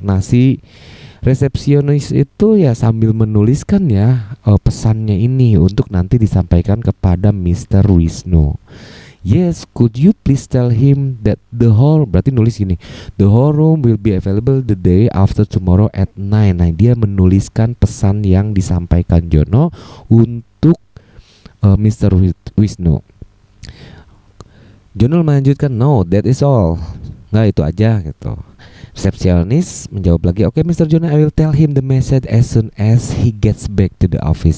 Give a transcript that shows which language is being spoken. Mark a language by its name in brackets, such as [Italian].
[Indonesian] Nah si resepsionis itu ya sambil menuliskan ya pesannya ini untuk nanti disampaikan kepada Mr. Wisnu. [English] Yes, could you please tell him that [Indonesian] berarti nulis gini, [English] the whole room will be available the day after tomorrow at 9. [Indonesian] Nah dia menuliskan pesan yang disampaikan Jono untuk Mr. Wisnu. Jono melanjutkan, [English] no, that is all. [Indonesian] Nggak, itu aja gitu. Resepsionis menjawab lagi, [English] okay Mr. Jono, I will tell him the message as soon as he gets back to the office.